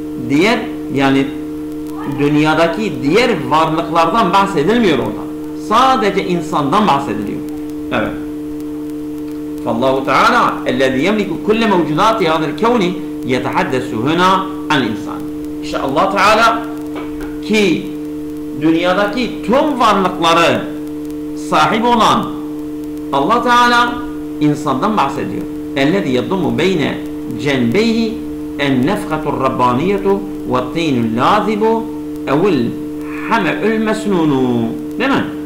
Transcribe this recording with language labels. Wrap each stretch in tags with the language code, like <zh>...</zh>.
<tr>Diğer yani dünyadaki diğer varlıklardan bahsedilmiyor orada. Sadece insandan bahsediliyor. Evet.</tr> <ar>فالله تعالى الذي يملك كل موجودات هذا الكون يتحدث هنا عن insan.</ar> <tr>İşte Allah Teala ki dünyadaki tüm varlıkları sahip olan Allah Teala insandan bahsediyor.</tr> <ar>اَلَّذِي يَضُمُ بَيْنَ جَنْبَيْهِ النَّفْخَةُ الرَّبَّانِيَةُ وَالطِّينُ اللَّاذِبُ اَوِ الْحَمَعُ الْمَسْنُونُ.</ar> <tr>Değil mi?</tr>